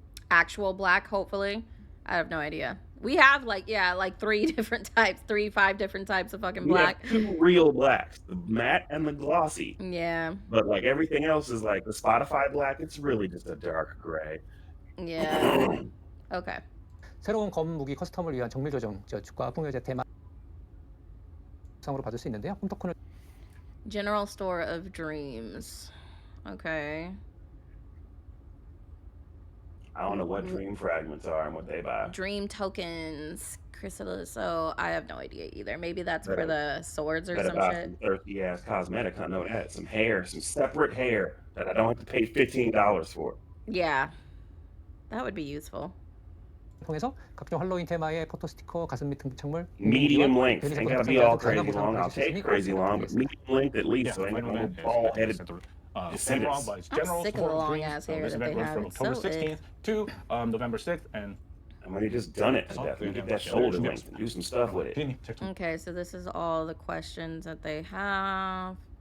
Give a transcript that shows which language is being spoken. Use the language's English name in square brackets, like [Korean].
[English] Actual black, hopefully. I have no idea. We have like 5 different types of fucking black. We have 2 real blacks, the matte and the glossy. Yeah. But like everything else is like the Spotify black, it's really just a dark gray. Yeah. Okay. [Korean] 새로운 검 무기 커스텀을 위한 정밀 조정, 주가 풍요제 테마 상으로 받을 수 있는데요. 홈토큰을 [English] General Store of Dreams. Okay. I don't know what dream fragments are and what they buy. Dream tokens, chrysalis. So I have no idea either. Maybe that's for the swords or some shit. Some thirsty ass cosmetic. I know that. Some hair, some separate hair that I don't have to pay $15 for. Yeah, that would be useful. [Korean] 통해서 각종 할로윈 테마의 포토 스티커, 가슴 및 등창물. [English] Medium length. Ain't gotta be all crazy long. I'll take crazy long, but medium length at least. So I ain't gonna go bald-headed. I'm sick of the long ass hair that they have. From October 16th to November 6th, and I mean, you just done it to death. You get that shoulder length and do some stuff with it. Okay, so this is all the questions that they have.